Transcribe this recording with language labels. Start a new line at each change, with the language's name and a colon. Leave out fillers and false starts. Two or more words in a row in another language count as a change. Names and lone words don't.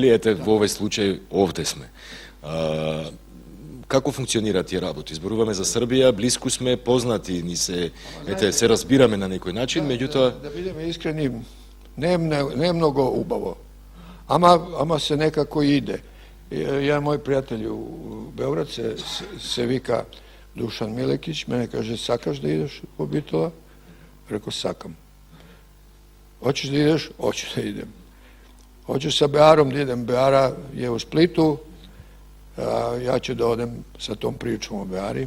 Macedonian: Ете, во овој случај овде сме. Како функционираат тие работи? Зборуваме за Србија, близко сме, познати ни се, се разбираме на некој начин, меѓутоа... Да бидеме искрени, не е многу убаво, ама се некако иде.
Serbian: Jedan moj prijatelj u Beograd se vika Dušan Milekić, mene kaže, sakaš da ideš u Bitola? Rekao, sakam. Hoćeš da ideš? Hoću da idem. Hoću sa Bearom da idem. Beara je u Splitu, ja ću da odem sa tom pričom o Beari.